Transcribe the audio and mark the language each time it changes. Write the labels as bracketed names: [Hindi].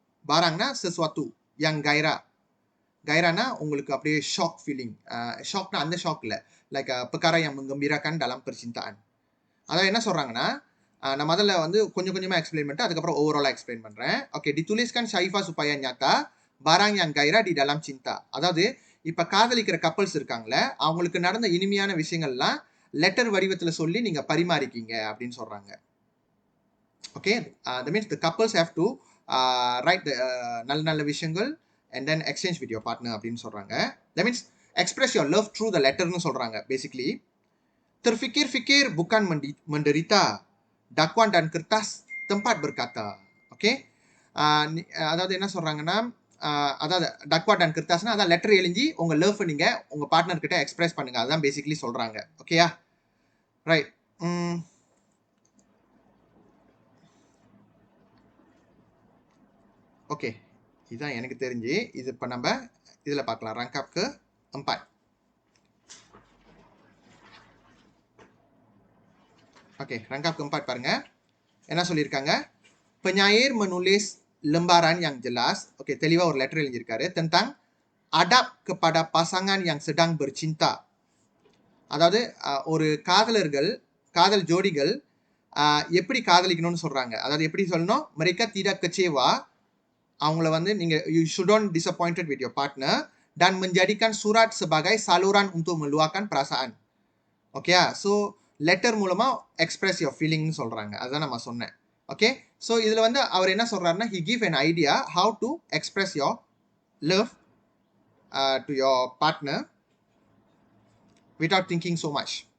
[Malay] Barangna sesuatu yang gairah. [Tamil] Gairahna உங்களுக்கு அப்படியே shock feeling. ஷாக்னா அந்த ஷாக் இல்லை, like [Malay] perkara yang menggembirakan dalam percintaan. [Tamil] அதாவது என்ன சொல்றாங்கன்னா, நான் முதல்ல வந்து கொஞ்சம் கொஞ்சமாக எக்ஸ்பிளைன் பண்ணிட்டு அதுக்கப்புறம் ஓவராலாக எக்ஸ்பிளைன் பண்ணுறேன். [Malay] ஓகே, dituliskan sahifa supaya nyata barang yang gairah di dalam cinta. [Tamil] அதாவது இப்போ காதலிக்கிற கப்பல்ஸ் இருக்காங்களே, அவங்களுக்கு நடந்த இனிமையான விஷயங்கள்லாம் லெட்டர் வடிவத்தில் சொல்லி நீங்கள் பரிமாறிக்கீங்க அப்படின்னு சொல்கிறாங்க. [English] okay, that means the couples have to write the [Tamil] நல்ல நல்ல விஷயங்கள் [English] and then exchange with your partner [Tamil] அப்படின்னு சொல்கிறாங்க. [English] That means express your love through the letterன்னு [Tamil] சொல்கிறாங்க. [Malay] பேசிக்லி terfikir-fikir bukan menderita, dakwaan dan kertas tempat berkata. [Tamil] Okay, அதாவது என்ன சொல்கிறாங்கன்னா, அதாவது டக்வா டன் கிருத்தாஸ்னா அதான் லெட்டர் எழுதி உங்கள் லவ் நீங்கள் உங்கள் பார்ட்னர்கிட்ட எக்ஸ்பிரஸ் பண்ணுங்க. அதுதான் பேசிக்லி சொல்கிறாங்க. ஓகேயா, ரைட். ஓகே, இதுதான் எனக்கு தெரிஞ்சு. இது இப்போ நம்ம இதில் பார்க்கலாம். ரங்காப்க்கு 4. ஓகே, ரங்காப்க்கு 4 பாருங்க என்ன சொல்லியிருக்காங்க. [Malay] penyair menulis lembaran yang jelas. [Tamil] Okay, தெளிவாக ஒரு லெட்டர் எழுதியிருக்காரு. [Malay] tentang adab kepada pasangan yang sedang bercinta. [Tamil] அதாவது ஒரு காதல் ஜோடிகள் எப்படி காதலிக்கணும்னு சொல்றாங்க. அதாவது எப்படி சொல்லணும், [Malay] mereka tidak kecewa, [Tamil] அவங்கள வந்து நீங்க [English] you shouldn't disappointed with your partner [Malay] dan menjadikan surat sebagai saluran untuk meluahkan perasaan. [Tamil] Okay, so letter மூலமா எக்ஸ்பிரஸ் யுவர் ஃபீலிங்னு சொல்றாங்க. அதுதான் நம்ம சொன்னேன். ஓகே, ஸோ இதில் வந்து அவர் என்ன சொல்றாருன்னா, [English] he give an idea how to express your love to your partner without thinking so much.